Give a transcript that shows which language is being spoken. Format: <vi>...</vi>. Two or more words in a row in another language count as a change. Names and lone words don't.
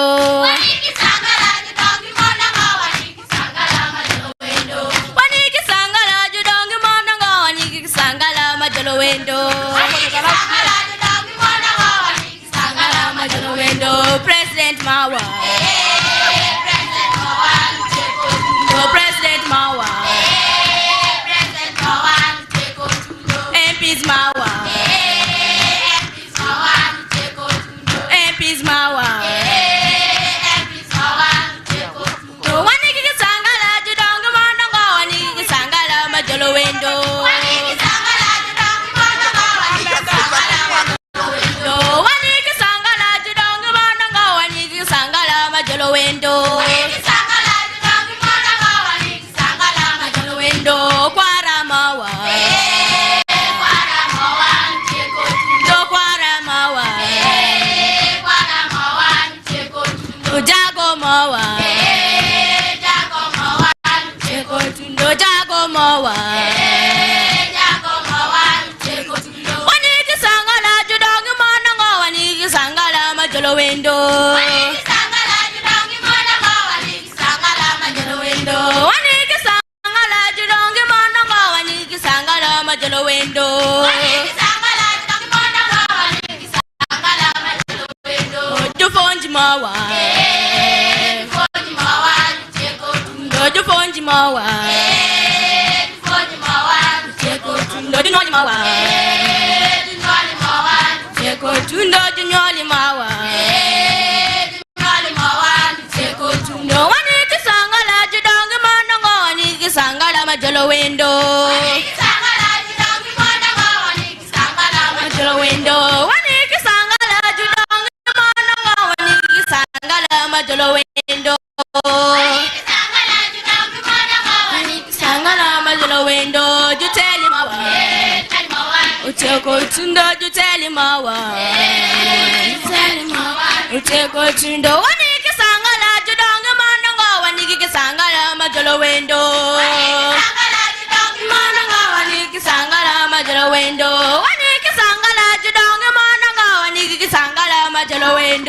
<ach>Waniki sangala judongi monanga. Waniki sangala majolo wendo. Waniki sangala judongi monanga. Waniki sangala majolo wendo. Waniki sangala judongi monanga. Waniki sangala majolo wendo. President Mawa. President Mawa. President Mawa. President Mawa. MPs Mawa. MPs Mawa. MPs Mawa. Waniki sangala judongi monanga. Waniki sangala majolo wendo. Waniki sangala judongi monanga. Waniki sangala majolo wendo. Waniki sangala judongi monanga. Waniki sangala majolo wendo. Waniki sangala judongi monanga. Waniki sangala majolo wendo. Kwara Mawa. Kwara Mawa. Kwara Mawa. Jago Mawa. Jago Mawa. Jago Mawa. Jago Mawa. Waniki sangala judongi monanga. Waniki sangala majolo wendo. Waniki sangala judongi monanga. Waniki sangala majolo wendo. Waniki sangala judongi monanga. Waniki sangala majolo wendo. Waniki sangala judongi monanga. Waniki sangala majolo wendo. Dufonji Mawa. Dufonji Mawa. Dufonji Mawa. Dunyoli Mawa. Dunyoli Mawa. Dunyoli Mawa. Dunyoli Mawa. Waniki sangala judongi monanga. Waniki sangala majolo wendo. Waniki sangala judongi monanga. Waniki sangala majolo wendo. Waniki sangala judongi monanga. Waniki sangala majolo wendo. Majolo wendo,</ach> <en>you tell him Mawa.</en> <ach>Uteko tundo,</ach> <en>you tell him Mawa.</en> <ach>Uteko tundo, waniki sangala judongi monanga. Waniki sangala majolo wendo. Waniki sangala majolo wendo. Waniki sangala judongi monanga. Waniki sangala majolo wendo.</ach>